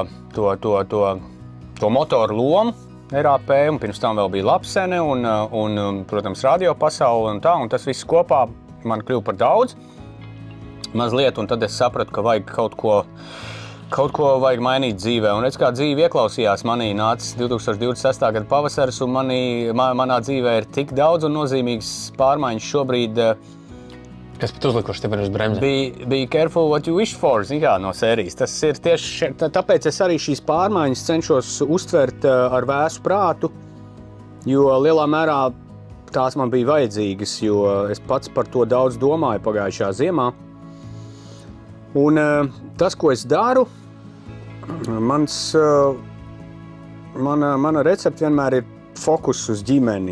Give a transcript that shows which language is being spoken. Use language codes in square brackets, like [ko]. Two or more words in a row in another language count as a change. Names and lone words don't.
[lv] to motoru lomu RAP, un pirms tam vēl bija Lapsene un protams, radio pasaule un tas viss kopā man kļuva par daudz mazliet, un tad es sapratu, ka vajag kaut ko vajag mainīt dzīvē. Un redz, kā dzīve ieklausījās manī, nācis 2026. Gada pavasaris, un manā dzīvē ir tik daudz un nozīmīgas pārmaiņas šobrīd. Kas pat uzlikuši stipri uz bremzēm? [en] Be careful what you wish for, [lv] no sērijas. Tas ir tieši tāpēc es arī šīs pārmaiņas cenšos uztvert ar vēsu prātu, jo lielā mērā tās man bija vajadzīgas, jo es pats par to daudz domāju pagājušā ziemā. Un tas, ko es daru, mana recepte vienmēr ir fokus uz ģimeni.